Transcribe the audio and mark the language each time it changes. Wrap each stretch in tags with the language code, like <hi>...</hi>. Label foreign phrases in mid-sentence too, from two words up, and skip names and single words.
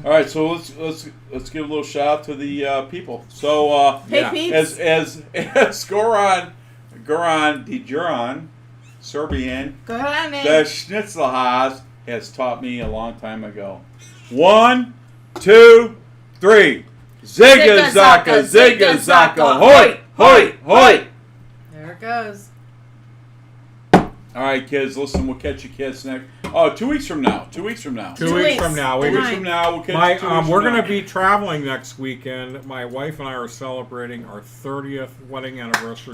<en>All right, so let's give a little shout out to the people. So Hey, Yeah. peeps. as Goran Dijuran, Serbian, Go on the in. Schnitzelhaus has taught me a long time ago. 1, 2, 3. Zigga zaka, zigga zaka, hoy, hoy, hoy. There it goes. All right, kids, listen, we'll catch you kids next. Oh, 2 weeks from now. 2 weeks from now. 2 weeks from now. 2 We, weeks from now, we'll catch you 2 weeks we're from going now. to be traveling next weekend. My wife and I are celebrating our 30th wedding anniversary.</en>